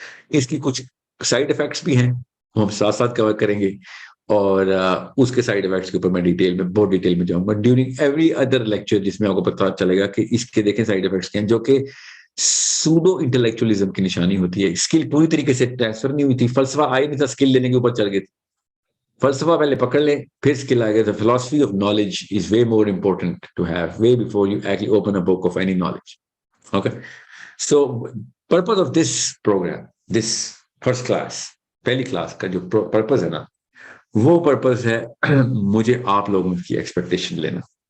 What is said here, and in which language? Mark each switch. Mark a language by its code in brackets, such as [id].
[ur] اس کی کچھ side effects بھی ہیں, ہم ساتھ ساتھ کور کریں گے, اور اس کے سائڈ ایفیکٹس کے اوپر میں بہت ڈیٹیل میں جاؤں گا ڈیورنگ ایوری ادر لیکچر, جس میں آپ کو پتہ چلے گا کہ اس کے دیکھیں سائڈ ایفیکٹس کیا ہیں, جو کہ سوڈو انٹلیکچولیزم کی نشانی ہوتی ہے. اسکل پوری طریقے سے ٹرانسفر نہیں ہوئی تھی, فلسفہ آئے نہیں تھا, اسکل لینے کے اوپر چل گئے تھے. فلسفہ پہلے پکڑ لیں پھر اسکل آئے گا. [en] The philosophy of knowledge is way more important to have way before you actually open a book of any knowledge. Okay, so purpose of this program, this first class, [ur] پہلی کلاس کا جو purpose ہے نا, وہ purpose ہے مجھے آپ لوگوں کی ایکسپیکٹیشن لینا.